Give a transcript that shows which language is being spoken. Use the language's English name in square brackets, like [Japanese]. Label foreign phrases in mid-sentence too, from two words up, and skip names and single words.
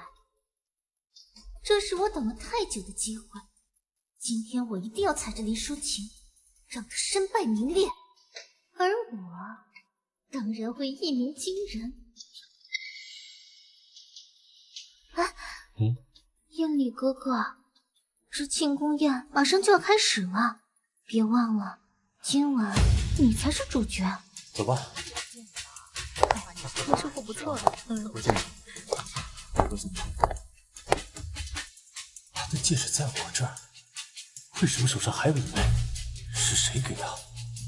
[Chinese] 這是我等了太久的機會，今天我一定要踩着林舒晴，讓她身敗名裂，而我當然會一鳴驚人。哎，燕里哥哥，這慶功宴馬上就要開始了，別忘了，今晚你才是主角。走吧。你收穫不錯的。回見。他的戒指在我這兒，為什麼手上還有一枚？是誰給的？